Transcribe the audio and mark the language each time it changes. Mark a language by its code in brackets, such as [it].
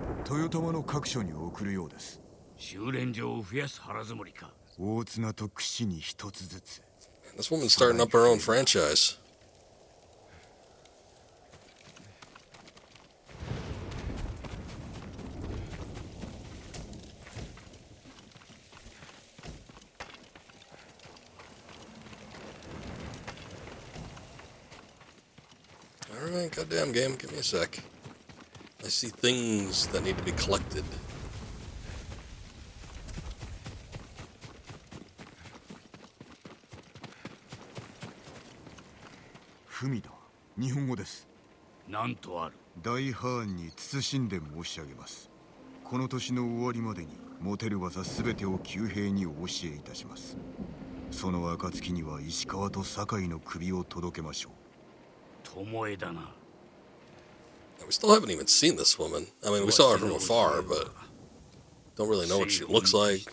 [ja] 豊玉の各所に送るようです。修練場を増やす腹積もりか。大綱と櫛に一つずつ。 [en] This woman's starting up her own franchise. Alright, goddamn game, give me a sec. I see things that need to be collected. [ja] Fumi だ。日本語です。なんとある。大藩に謹んで申し上げます。この年の終わりまでに持てる技すべてを旧兵にお教えいたします。その暁には石川と堺の首を届けましょう。巴だな。 [en] We still haven't even seen this woman. I mean, we saw her from afar, but don't really know what she looks like.